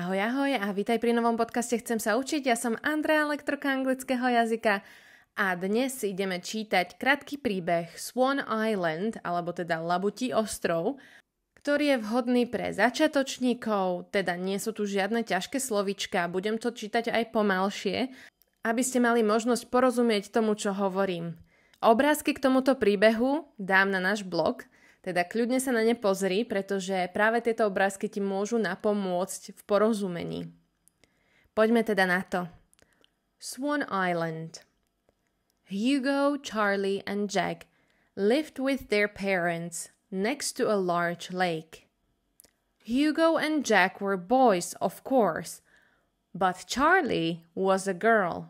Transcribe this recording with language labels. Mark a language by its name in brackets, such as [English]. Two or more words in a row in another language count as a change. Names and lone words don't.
[Slovak] ahoj a vítaj pri novom podcaste Chcem sa učiť. Ja som Andrea, lektorka anglického jazyka a dnes si ideme čítať krátky príbeh Swan Island, alebo teda Labutí ostrov, ktorý je vhodný pre začiatočníkov, teda nie sú tu žiadne ťažké slovíčka, budem to čítať aj pomalšie, aby ste mali možnosť porozumieť tomu, čo hovorím. Obrázky k tomuto príbehu dám na náš blog, teda kľudne sa na ne pozri, pretože práve tieto obrázky ti môžu napomôcť v porozumení. Poďme teda na to. Swan Island. [English] Hugo, Charlie and Jack lived with their parents next to a large lake. Hugo and Jack were boys, of course, but Charlie was a girl.